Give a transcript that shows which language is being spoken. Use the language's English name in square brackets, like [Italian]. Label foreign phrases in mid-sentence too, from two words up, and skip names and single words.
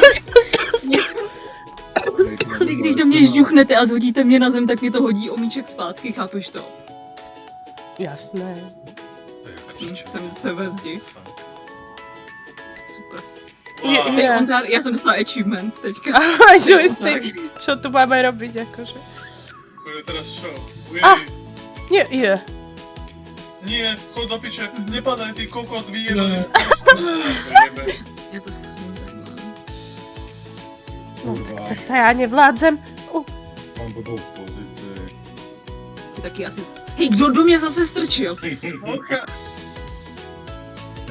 [Czech] Když do mě žduchnete a zhodíte mě na zem, tak mě to hodí o míček zpátky, chápeš to? Jasné. Jsem ve zdi. Super. Wow. Je. Já jsem dostala achievement teďka. [Slovak] Ahoj, Joyce, čo tu máme robiť, akože? Bude teraz čo? Ah. Nie, je. Nie, chod do piče, nepadaj ty kokot, No. vyjebaj. [Czech] Já to zkusím takhle. No, kurva. [Slovak] tak to já nevládzem. [Czech] Mám blbou pozici. Ty taky asi... Hej, kdo do mě zase strčil?